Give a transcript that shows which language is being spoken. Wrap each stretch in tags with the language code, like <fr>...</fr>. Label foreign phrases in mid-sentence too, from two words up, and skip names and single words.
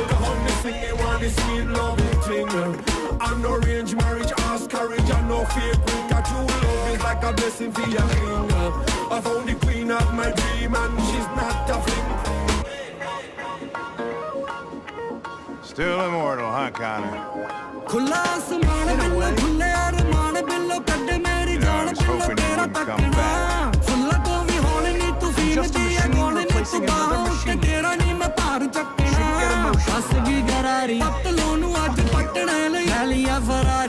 <en>The honey singing, want the sweet loving thing. And no arranged marriage, ask courage and no fake ring. Got true love is like a blessing for your king. I found the queen of my dream and she's not a fling. Still immortal, huh, Connor?</en> <pa>ਖੁੱਲ੍ਹਾ ਅਸਮਾਨ ਬਿੱਲੋ ਖੁੱਲ੍ਹੇ ਅਰਮਾਨ ਬਿੱਲੋ ਕੱਢੇ ਮੇਰੀ ਜਾਨ ਬਿੱਲੋ ਤੇਰਾ ਤੱਕਣਾ ਫੁੱਲਾਂ ਤੋਂ ਭੀ ਹੋਣੇ ਨੀ ਤੂੰ ਫੀਲ ਦਿਆ ਗੋਣੇ ਨੀ ਤੂੰ ਬਾਹਾਂ ਕੇ ਤੇਰਾ ਨੀ ਮੈਂ ਪਾਰ ਚੱਕਣਾ ਹੱਸ ਗਈ ਗਰਾਰੀ ਪਤਲੋਨੂੰ ਆਜ ਪਟਣੇ ਲੈ ਲਿਆ ਫਰਾਰੀ</pa>